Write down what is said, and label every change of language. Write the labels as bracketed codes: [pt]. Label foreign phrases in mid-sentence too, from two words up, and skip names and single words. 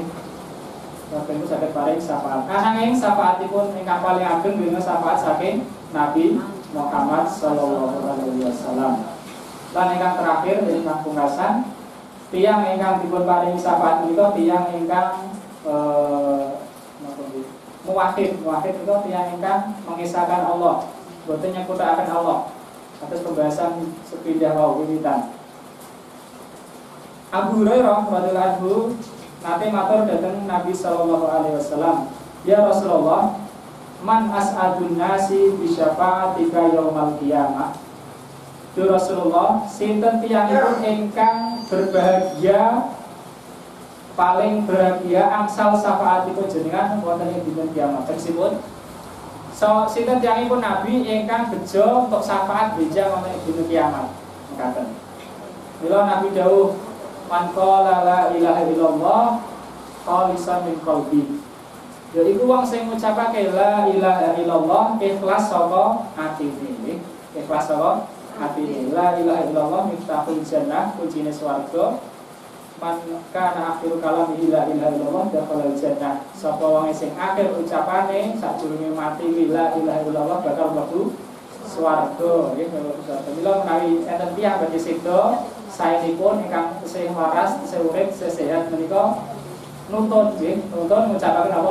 [jv] Keluarga saged paring syafaat. Ananging syafaatipun ingkang paling ageng menika syafaat saking Nabi Muhammad [ar] صلى الله عليه وسلم. [jv] Lan ingkang terakhir ingkang pungkasan tiyang ingkang dipun paringi syafaat menika tiyang ingkang muwahhid menika tiyang ingkang mengisahkan Allah, boten nyekutakaken Allah. Atas pembahasan sepindah wau wiwitan. Abu Hurairah [ar] رضي الله عنه [jv] nate matur dhateng Nabi [ar] صلى الله عليه وسلم, "يا رسول الله من أسعد الناس بشفاعتك يوم القيامة?" يا رسول الله, [jv] sinten tiyangipun ingkang berbahagia, paling berbahagia angsal syafaatipun jenengan wonten ing dinten kiamat. Tersebut sinten tiyangipun Nabi ingkang bejo untuk syafaat beja wonten ing dinten kiamat. Mekaten. Mila Nabi dawuh, [ar] "من قال لا إله إلا الله خالصا من قلبي." [jv] Yaiku wong sing ngucapake [ar] لا إله إلا الله [jv] ikhlas saka atine. Ikhlas saka atine. [ar] لا إله إلا الله مفتاح الجنة, [jv] kuncine swarga. [ar] من كان آخر كلامي لا إله إلا الله دخل الجنة. [jv] Sapa wong sing akhir ucapane sadurunge mati [ar] لا إله إلا الله [jv] bakal mlebu swarga. Nggih, swarga. Mila menawi enten tiyang badhe seda saenipun ingkang tesih waras, tesih urip, tesih sehat menika nuntun ngucapaken apa?